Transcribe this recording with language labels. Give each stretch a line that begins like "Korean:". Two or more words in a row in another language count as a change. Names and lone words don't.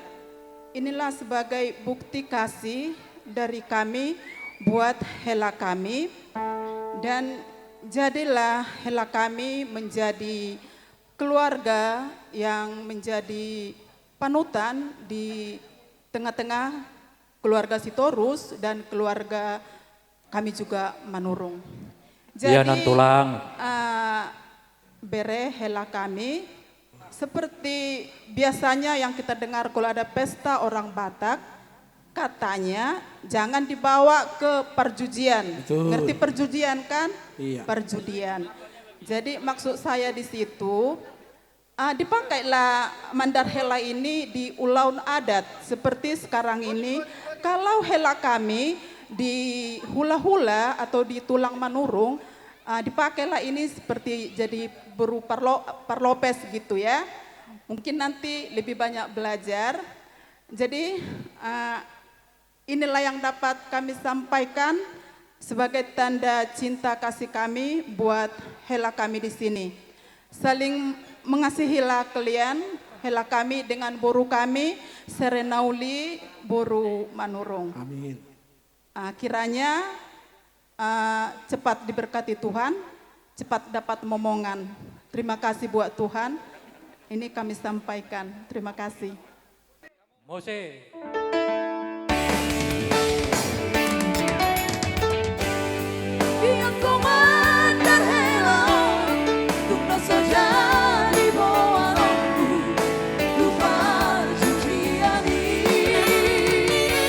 Indonesian: Inilah sebagai bukti kasih dari kami buat hela kami. Dan jadilah hela kami menjadi keluarga yang menjadi panutan di tengah-tengah keluarga Sitorus dan keluarga kami juga Manurung. Iya, Nantulang. Bere hela kami seperti biasanya yang kita dengar kalau ada pesta orang Batak, katanya jangan dibawa ke perjudian. Betul. Ngerti perjudian kan? Iya. Perjudian. Jadi maksud saya di situ dipakailah
Batak Toba: mandar hela
Indonesian: ini di
Batak Toba: ulaun adat
Indonesian: seperti sekarang ini. Kalau hela kami di hula-hula atau di tulang manurung, dipakailah ini seperti jadi berupa parlopes gitu ya. Mungkin nanti lebih banyak belajar. Jadi inilah yang dapat kami sampaikan sebagai tanda cinta kasih kami buat hela kami di sini. Saling mengasihilah kalian, hela kami dengan boru kami, Serenauli boru Manurung. Amin. Kiranya cepat diberkati Tuhan, cepat dapat momongan. Terima kasih buat Tuhan, ini kami sampaikan. Terima kasih. Mose. Biar kau
Batak Toba: mandar hela,
Indonesian: tunggu saja di bawah lampu, lupa sucian ini.